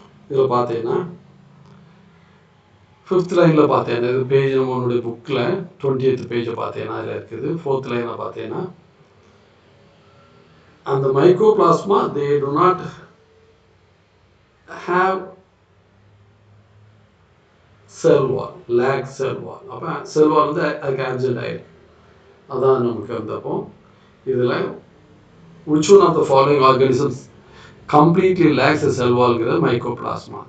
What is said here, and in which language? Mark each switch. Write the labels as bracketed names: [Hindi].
[Tamil] இதில் பார்த்தீங்கன்னா 5th லைனில் பார்த்தேன்னா, இது பேஜ் நம்மளுடைய புக்கில் 20th பேஜை பார்த்தேன்னா அதில் இருக்குது. 4th லைனில் பார்த்தேன்னா, அந்த mycoplasma [English] they do not have cell wall, lack cell wall. [Tamil] அப்போ cell wall வந்து அதுக்கு absent ஆயிருக்கு. அதான் நமக்கு வந்தப்போ இதில் [English] which one of the following organisms completely lacks a cell wallங்கிறது [Tamil] mycoplasma.